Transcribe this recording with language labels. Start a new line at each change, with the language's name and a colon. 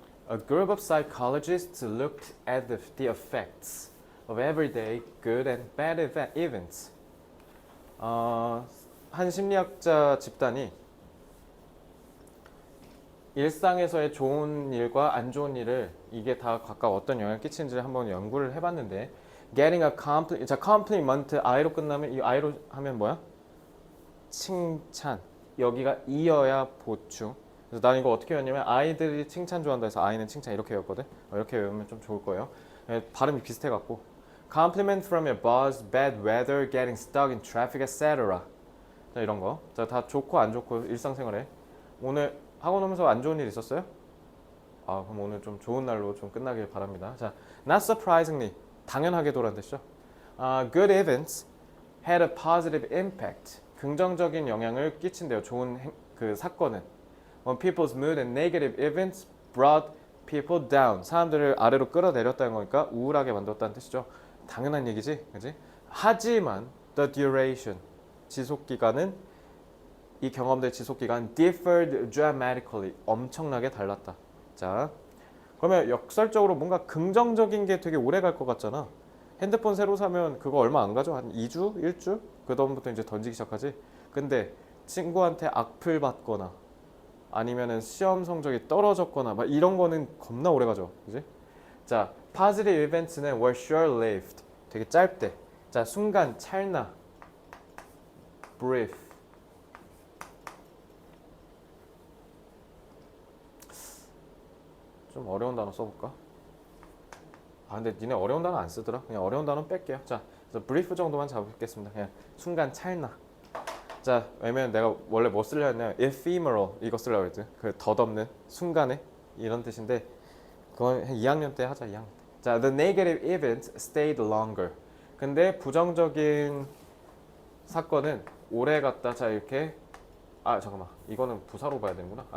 English: A group of psychologists looked at the effects of everyday good and bad events.
Korean: 한 심리학자 집단이 일상에서의 좋은 일과 안 좋은 일을 이게 다 각각 어떤 영향을 끼치는지를 한번 연구를 해봤는데,
English: getting a compliment,
Korean: 자, compliment I로 끝나면, 이 I로 하면 뭐야? 칭찬. 여기가 이어야 보충. 그래서 난 이거 어떻게 외웠냐면 아이들이 칭찬 좋아한다 해서 아이는 칭찬 이렇게 외웠거든. 이렇게 외우면 좀 좋을 거예요. 발음이 비슷해갖고
English: compliment from your boss, bad weather, getting stuck in traffic, etc.
Korean: 자, 이런 거. 자, 다 좋고 안 좋고 일상생활에. 오늘 학원 오면서 안 좋은 일 있었어요? 그럼 오늘 좀 좋은 날로 좀 끝나길 바랍니다. 자,
English: not surprisingly,
Korean: 당연하게도란 뜻이죠.
English: Good events had a positive impact.
Korean: 긍정적인 영향을 끼친대요. 좋은 그 사건은.
English: When people's mood and negative events brought people down.
Korean: 사람들을 아래로 끌어내렸다는 거니까 우울하게 만들었다는 뜻이죠. 당연한 얘기지, 그지? 하지만
English: the duration,
Korean: 지속 기간은 이 경험들의 지속 기간
English: differed dramatically
Korean: 엄청나게 달랐다. 자, 그러면 역설적으로 뭔가 긍정적인 게 되게 오래 갈 것 같잖아. 핸드폰 새로 사면 그거 얼마 안 가죠? 한 2주? 1주? 그 다음부터 이제 던지기 시작하지. 근데 친구한테 악플 받거나 아니면은 시험 성적이 떨어졌거나 막 이런 거는 겁나 오래 가죠. 그지?
English: 자, positive events는 were short-lived.
Korean: 되게 짧대. 자, 순간, 찰나, brief. 좀 어려운 단어 써볼까? 아, 근데 니네 어려운 단어 안 쓰더라. 그냥 어려운 단어 뺄게요. 자, 그래서 brief 정도만 잡겠습니다. 그냥 순간, 찰나. 자, 왜냐면 내가 원래 뭐 쓰려 했냐면 ephemeral 이거 쓰려고 했지. 그 덧없는, 순간에 이런 뜻인데 그건 한 2학년 때 하자. 2학년 때.
English: 자, the negative events stayed longer.
Korean: 근데 부정적인 사건은 오래 갔다. 자, 이렇게 잠깐만. 이거는 부사로 봐야 되는구나.